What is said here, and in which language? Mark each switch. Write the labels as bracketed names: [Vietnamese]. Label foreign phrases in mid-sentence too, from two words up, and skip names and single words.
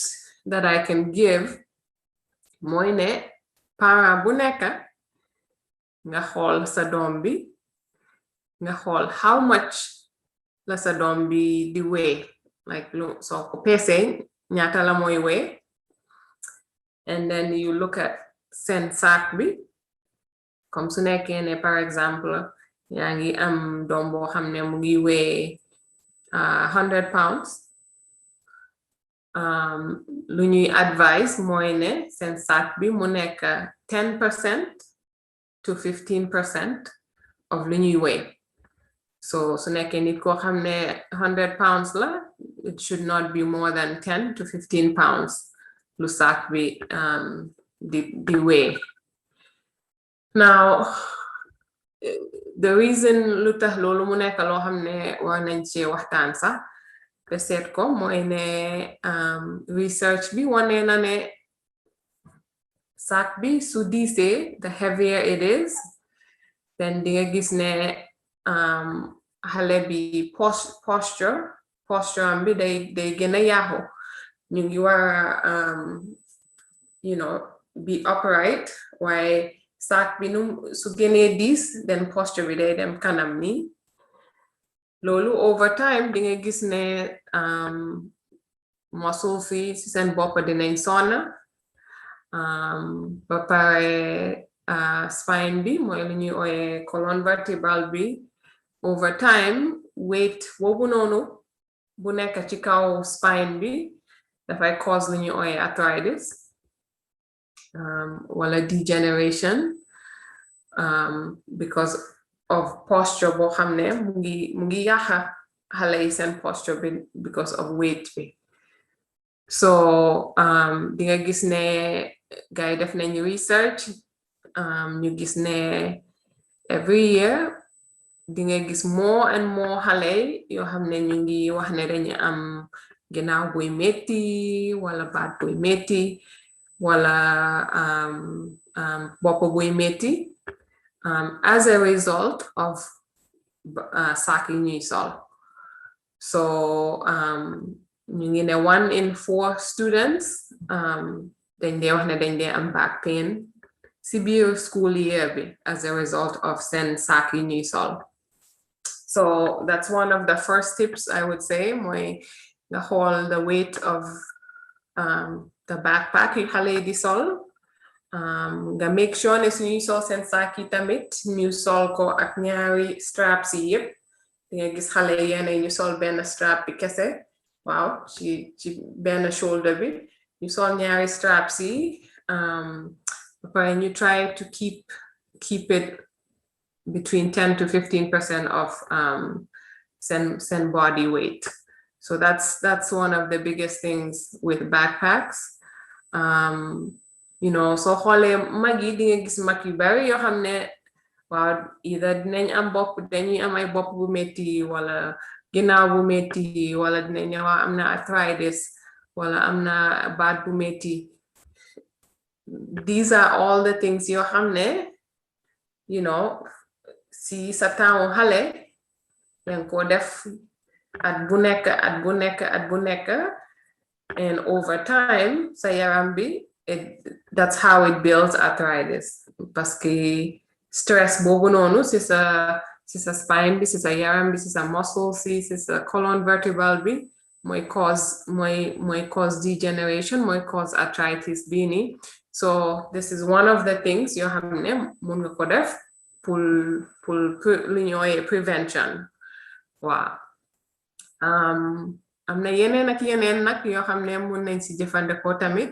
[English] that I can give [Wolof] mooy ne parent bu nekk nga xool sa doom bi nga xool [English] how much [Wolof] la sa doom bi di [English] weigh like [Wolof] soo ko peesee ñaata la mooy weigh [English] and then you look at [Wolof] seen saak bi comme su nekkee ne [French] par exemple [Wolof] yaa ngi am doom boo xam ne mu ngi weigh 100 pounds lu ñuy advice mooy ne seen saak bi mu nekk 10% to 15% of lu ñuy weigh so su nekkee nit koo xam ne 100 pounds la [English] it should not be more than 10 to 15 pounds [Wolof] lu saak bi di weigh now [English] the reason [Wolof] lu tax loolu mu nekk loo xam ne war nañ ci waxtaan sax te seet ko mooy ne research bi wane na ne saak bi su diisee [English] the heavier it is then [Wolof] di nga gis ne xale bi posture am bi day gën a yaaxu ñu ngi war [English] be upright [Wolof] waaye saak bi su gënee diis then posture bi day dem kanam ni loolu [English] over time [Wolof] di nga gis ne muscles yi ci seen bopp dinañ sonna ba pare spine bi mooy lu ñuy ooye [French] colonne vertébrale [Wolof] bi [English] over time weight [Wolof] boobu noonu bu nekk ci kaw spine bi dafay cause lu ñuy ooye arthritis wala degeneration [English] because of posture [Wolof] boo xam ne mu ngi yàqa xale yi seen posture bi [English] because of weight [Wolof] bi so di nga gis ne gars yi def nañu research ñu gis ne [English] every year [Wolof] di nga gis [English] more and more [Wolof] xale yoo xam ne ñu ngi wax ne dañu am ginnaaw buy metti wala baat buy metti wala bopp buy metti [English] as a result of [Wolof] saak yi ñuy sol so ñu ngi ne [English] 1 in 4 students [Wolof] dañ dee wax ne dañ dee am [English] back pain [Wolof] si biir [English] school year bi as a result of [Wolof] seen saak yi ñuy sol [English] so that's one of the first tips I would say [Wolof] mooy nga xool [English] the weight of the backpack [Wolof] yi xale yi di sol nga [English] make sure [Wolof] ne suñuy sol seen saak yi tamit ñu sol ko ak ñaari straps yi yépp di nga gis xale yi yenn ñu sol benn strap bi kese waaw ci benn shoulder bi ñu sol ñaari straps yi ba pare ñu [English] try to keep it between 10 to 15% [Wolof] of seen body weight [English] so that's one of the biggest things with backpacks [Wolof] soo xoolee mag yi di nga gis mag yu bari yoo xam ne waaw either dinañ am dañuy am ay bopp bu metti wala ginnaaw bu metti wala dinañ wax am na arthritis wala am na baat bu metti [English] these are all the things [Wolof] yoo xam ne si sa temps xale danga ko def at bu nekk [English] and over time [Wolof] sa yaram bi [English] that's how it builds arthritis [French] parce que [Wolof] stress boobu noonu si sa spine bi si sa yaram bi si sa muscle si sa [French] colonne vertébrale [Wolof] bi [English] cause degeneration, [Wolof] mooy [English] cause arthritis [Wolof] bii nii. [English] So this is one of the things [Wolof] yoo xam ne mun nga ko def pour lu ñu ooyee prevention. Waaw. Am na yeneen ak yeneen nag yoo xam ne mun nañ si jëfandikoo tamit.